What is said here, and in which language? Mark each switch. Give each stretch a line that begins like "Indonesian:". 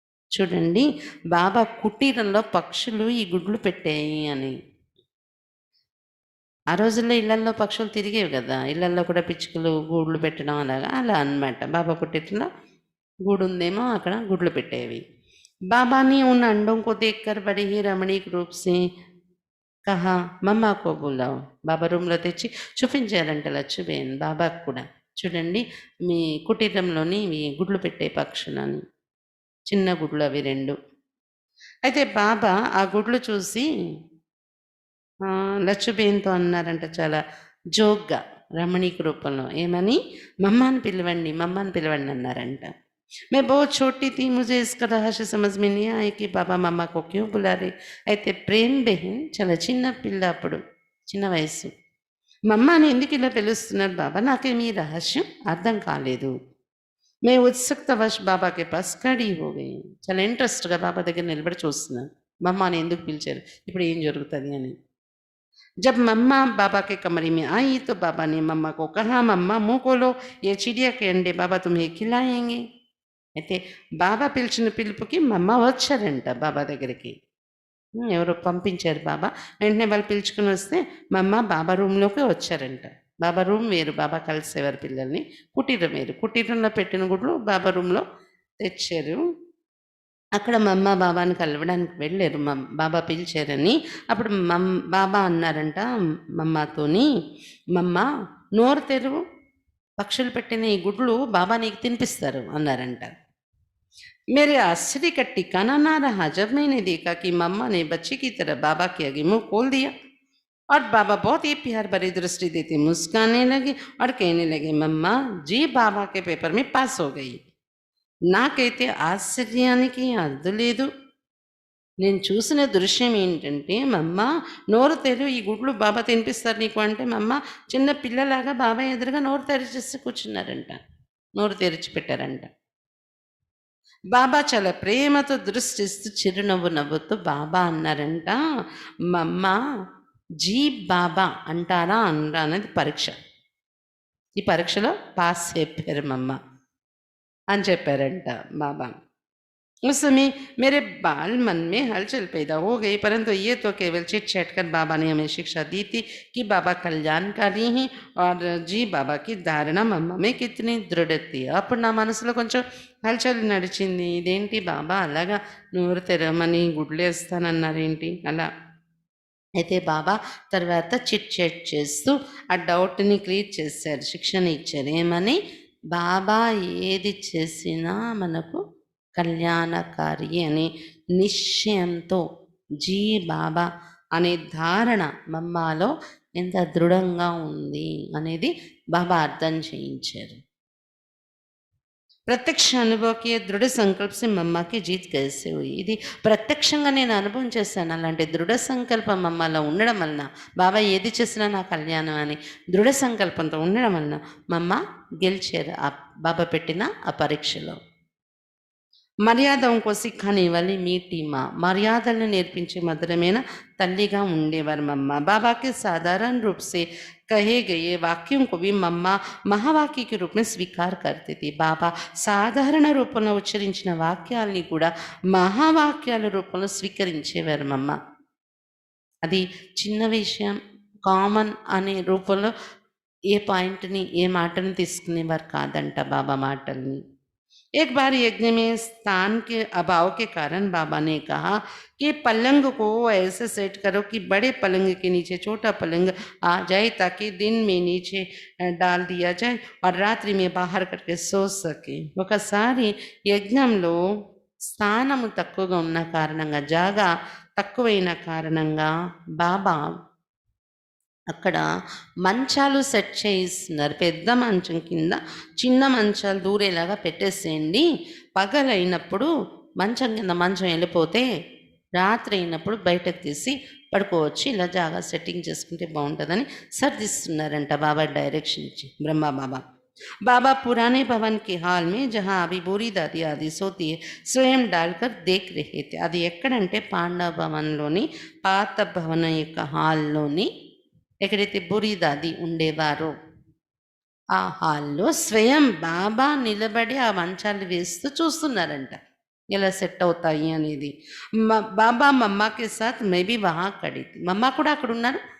Telugu: చూడండి, బాబా కుటీరంలో పక్షులు ఈ గుడ్లు పెట్టాయి అని. ఆ రోజుల్లో ఇళ్లల్లో పక్షులు తిరిగేవి కదా! ఇళ్లల్లో కూడా పిచ్చుకలు గూడ్లు పెట్టడం అలాగా అలా అనమాట. బాబా కుటీరంలో గూడుందేమో అక్కడ గుడ్లు పెట్టేవి.
Hindi: बाबा ने उन अंडों को देखकर बड़े ही रमणीक रूप से कहा, मम्मा को बुलाओ.
Telugu: బాబా రూమ్‌లో తెచ్చి చూపించారంట లచ్చుబేన్ బాబాకు కూడా. చూడండి, మీ కుటీరంలోని ఇవి గుడ్లు పెట్టే పక్షులని. చిన్న గుడ్లు అవి 2. అయితే బాబా ఆ గుడ్లు చూసి లచ్చుబేన్‌తో అన్నారంట చాలా జోక్‌గా, రమణీక రూపంలో. ఏమని? మమ్మ అని పిలవండి, మమ్మ అని పిలవండి అన్నారంట.
Hindi: मैं बहुत छोटी थी, मुझे इसका रहस्य समझ में नहीं आया कि बाबा मम्मा को क्यों बुला रहे.
Telugu: అయితే ప్రేమ్ బెహన్ చాలా చిన్న పిల్ల అప్పుడు, చిన్న వయస్సు. మమ్మ అని ఎందుకు ఇలా పిలుస్తున్నారు బాబా, నాకేమీ రహస్యం అర్థం కాలేదు.
Hindi: मैं उत्सुकतावश बाबा के पास खड़ी हो गई.
Telugu: చాలా ఇంట్రెస్ట్‌గా బాబా దగ్గర నిలబడి చూస్తున్నాను. మమ్మ అని ఎందుకు పిలిచారు, ఇప్పుడు ఏం జరుగుతుంది అని.
Hindi: जब मम्मा बाबा के कमरे में आई तो बाबा ने मम्मा को कहा, मम्मा मुंह खोलो, ये चिड़िया के अंडे बाबा तुम्हें खिलाएंगे.
Telugu: అయితే బాబా పిలిచిన పిలుపుకి మమ్మ వచ్చారంట బాబా దగ్గరికి. ఎవరో పంపించారు బాబా. వెంటనే వాళ్ళు పిలుచుకుని వస్తే మమ్మ బాబా రూమ్‌లోకి వచ్చారంట. బాబా రూమ్ వేరు, బాబా కలిసేవారు పిల్లల్ని. కుటీరం వేరు. కుటీరంలో పెట్టిన గుడ్లు బాబా రూమ్‌లో తెచ్చారు. అక్కడ మమ్మ బాబాని కలవడానికి వెళ్ళారు. బాబా పిలిచారని. అప్పుడు బాబా అన్నారంట మమ్మతోని, మమ్మ నోరు తెరువు, పక్షులు పెట్టిన ఈ గుడ్లు బాబా నీకు తినిపిస్తారు అన్నారంట.
Hindi: मेरे आश्चर्य का ठिकाना ना रहा जब मैंने देखा कि मम्मा ने बच्चे की तरह बाबा के आगे मुंह खोल दिया और बाबा बहुत ही प्यार भरी दृष्टि देते मुस्कुराने लगे और कहने लगे, मम्मा जी बाबा के पेपर में पास हो गई.
Telugu: నాకైతే ఆశ్చర్యానికి అద్దు లేదు. నేను చూసిన దృశ్యం ఏంటంటే, మమ్మ నోరు తెరువు, ఈ గుడ్లు బాబా తినిపిస్తారు నీకు అంటే, మమ్మ చిన్న పిల్లలాగా బాబా ఎదురుగా నోరు తెరిచేసి కూర్చున్నారంట. నోరు తెరిచి పెట్టారంట. బాబా చాలా ప్రేమతో దృష్టిస్తూ చిరునవ్వు నవ్వుతూ బాబా అన్నారంట, మమ్మ జీ బాబా అంటారా అనరా అనేది పరీక్ష. ఈ పరీక్షలో పాస్ చెప్పారు మమ్మ అని చెప్పారంట బాబా.
Hindi: उस समय मेरे बाल मन में हलचल पैदा हो गई, परंतु ये तो केवल चिट चैट कर बाबा ने हमें शिक्षा दी थी कि बाबा कल्याणकारी हैं और जी बाबा की धारणा मम्मा में कितनी दृढ़ थी.
Telugu: అప్పుడు నా మనసులో కొంచెం హల్చల్ నడిచింది. ఇదేంటి బాబా అలాగా నోరు తెరవమని గుడ్లేస్తానన్నారేంటి అలా. అయితే బాబా తర్వాత చిట్ చాట్ చేస్తూ ఆ డౌట్ని క్రియేట్ చేశారు, శిక్షణ ఇచ్చారు. ఏమని? బాబా ఏది చేసినా మనకు కళ్యాణకారి అనే నిశ్చయంతో జీ బాబా అనే ధారణ మమ్మాలో ఎంత దృఢంగా ఉంది అనేది బాబా అర్థం చేయించారు. ప్రత్యక్ష అనుభవకి దృఢ సంకల్పం మమ్మకి జీత్
Hindi: कैसे हुई.
Telugu: ఇది ప్రత్యక్షంగా నేను అనుభవం చేశాను. అలాంటి దృఢ సంకల్పం మమ్మలో ఉండడం వలన బాబా ఏది చేసినా నా కళ్యాణం అని దృఢ సంకల్పంతో ఉండడం వలన మమ్మ గెలిచారు ఆ బాబా పెట్టిన ఆ పరీక్షలో.
Hindi: మర్యాదం को सिखाने वाली मीठी माँ,
Telugu: మర్యాదలను నేర్పించే మధురమైన తల్లిగా ఉండేవారు మమ్మ.
Hindi: బాబాకి సాధారణ రూप से कहे गए वाक्यों को भी मम्मा महावाक्य के रूप में स्वीकार करते थे.
Telugu: బాబా సాధారణ రూపంలో ఉచ్చరించిన వాక్యాలని కూడా మహావాక్యాల రూపంలో స్వీకరించేవారు మమ్మ. అది చిన్న విషయం, కామన్ అనే రూపంలో ఏ పాయింట్ని ఏ మాటని తీసుకునేవారు కాదంట బాబా మాటల్ని.
Hindi: एक बार यज्ञ में स्थान के अभाव के कारण बाबा ने कहा कि पलंग को ऐसे सेट करो कि बड़े पलंग के नीचे छोटा पलंग आ जाए, ताकि दिन में नीचे डाल दिया जाए और रात्रि में बाहर करके सो सके.
Telugu: ఒకసారి యజ్ఞంలో స్థానము తక్కువగా ఉన్న కారణంగా, జాగా తక్కువైన కారణంగా బాబా అక్కడ మంచాలు సెట్ చేయిస్తున్నారు. పెద్ద మంచం కింద చిన్న మంచాలు దూరేలాగా పెట్టేసేయండి. పగలైనప్పుడు మంచం కింద మంచం వెళ్ళిపోతే రాత్రి అయినప్పుడు బయటకు తీసి పడుకోవచ్చు. ఇలా జాగా సెట్టింగ్ చేసుకుంటే బాగుంటుందని సర్దిస్తున్నారంట బాబా డైరెక్షన్ ఇచ్చి బ్రహ్మ బాబా.
Hindi: बाबा पुराने भवन के हाल में जहाँ अभी बूरी दादी आदि सोती है स्वयं डालकर देख रहे थे.
Telugu: అది ఎక్కడంటే పాండవ భవన్లోని పాత భవన యొక్క హాల్లోని ఎక్కడైతే బూరి దాది ఉండేవారో ఆ హాల్లో స్వయం బాబా నిలబడి ఆ మంచాలు వేస్తూ చూస్తున్నారంట. ఎలా సెట్ అవుతాయి అనేది. బాబా
Hindi: మమ్మాకి సాత్ మే బీ వహా ఖడీ థీ.
Telugu: మమ్మ కూడా అక్కడున్నారు.